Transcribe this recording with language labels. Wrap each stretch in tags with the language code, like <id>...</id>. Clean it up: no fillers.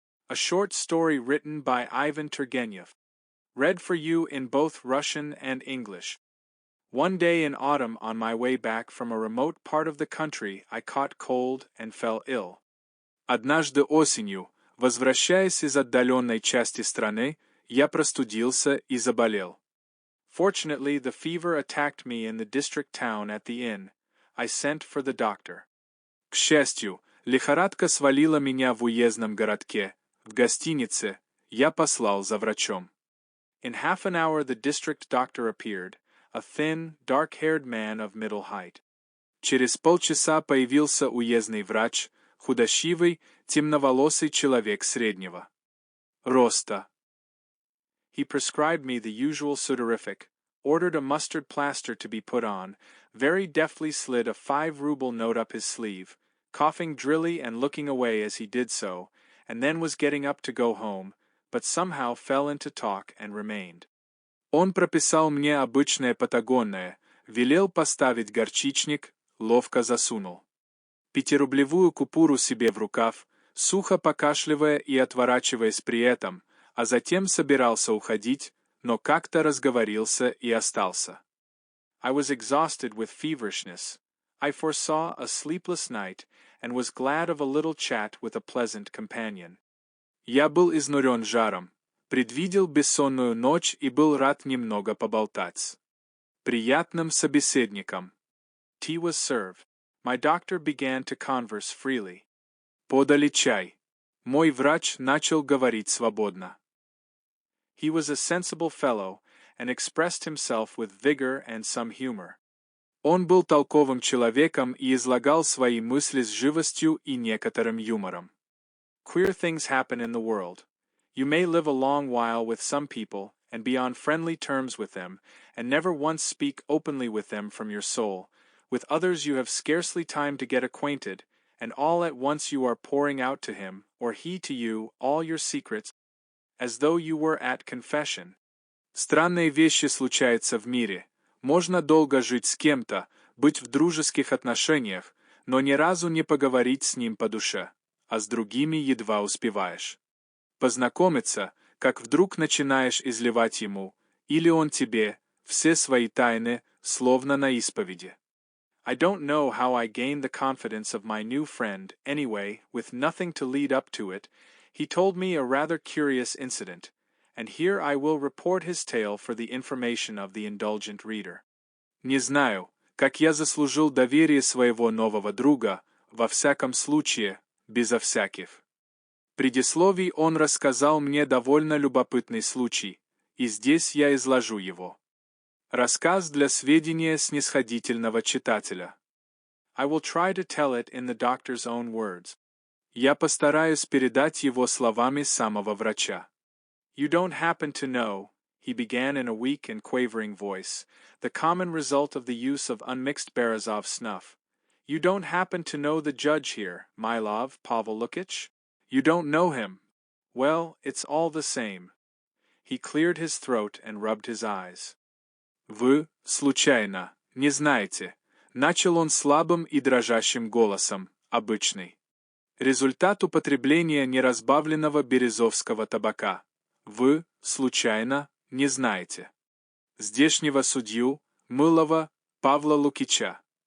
<en>A short story written by Ivan Turgenev. Read for you in both Russian and English. One day in autumn, on my way back from a remote part of the country, I caught cold and fell ill.</en> <ru>Однажды осенью, возвращаясь из отдаленной части страны, я простудился и заболел.</ru> <en>Fortunately, the fever attacked me in the district town at the inn. I sent for the doctor.</en> <ru>К счастью, лихорадка свалила меня в уездном городке. В гостинице я послал за врачом.</ru> <en>In half an hour the district doctor appeared, a thin, dark-haired man of middle height.</en> <ru>Через полчаса появился уездный врач, худощавый, темноволосый человек среднего роста.</ru> <en>He prescribed me the usual sudorific, ordered a mustard plaster to be put on, very deftly slid a 5-ruble note up his sleeve, coughing drilly and looking away as he did so, and then was getting up to go home, but somehow fell into talk and remained.</en> <ru>Он прописал мне обычное патагонное, велел поставить горчичник, ловко засунул 5-рублевую купюру себе в рукав, сухо покашливая и отворачиваясь при этом, а затем собирался уходить, но как-то разговорился и остался.</ru> <en>I was exhausted with feverishness. I foresaw a sleepless night, and was glad of a little chat with a pleasant companion.</en> <ru>Я был изнурен жаром, предвидел бессонную ночь и был рад немного поболтать. Приятным собеседником.</ru> <en>Tea was served. My doctor began to converse freely.</en> <ru>Подали чай. Мой врач начал говорить свободно.</ru> <en>He was a sensible fellow, and expressed himself with vigor and some humor.</en> <ru>Он был толковым человеком и излагал свои мысли с живостью и некоторым юмором.</ru> <en>Queer things happen in the world. You may live a long while with some people, and be on friendly terms with them, and never once speak openly with them from your soul. With others you have scarcely time to get acquainted, and all at once you are pouring out to him, or he to you, all your secrets, as though you were at confession.</en> <ru>Странные вещи случаются в мире. Можно долго жить с кем-то, быть в дружеских отношениях, но ни разу не поговорить с ним по душе, а с другими едва успеваешь познакомиться, как вдруг начинаешь изливать ему, или он тебе, все свои тайны, словно на исповеди.</ru> <en>I don't know how I gained the confidence of my new friend, anyway, with nothing to lead up to it, he told me a rather curious incident, and here I will report his tale for the information of the indulgent reader.</en> <ru>Не знаю, как я заслужил доверие своего нового друга, во всяком случае, безо всяких предисловий он рассказал мне довольно любопытный случай, и здесь я изложу его. Рассказ для сведения снисходительного читателя.</ru> <en>I will try to tell it in the doctor's own words.</en> <ru>Я постараюсь передать его словами самого врача.</ru> <en>You don't happen to know, he began in a weak and quavering voice, the common result of the use of unmixed Berezov snuff. You don't happen to know the judge here, Mylov Pavel Lukich? You don't know him. Well, it's all the same. He cleared his throat and rubbed his eyes.</en> <ru>Вы, случайно, не знаете, начал он слабым и дрожащим голосом, обычный. Результат употребления неразбавленного березовского табака. Вы, случайно, не знаете. Здешнего судью, мылого Павла Лукича.</ru>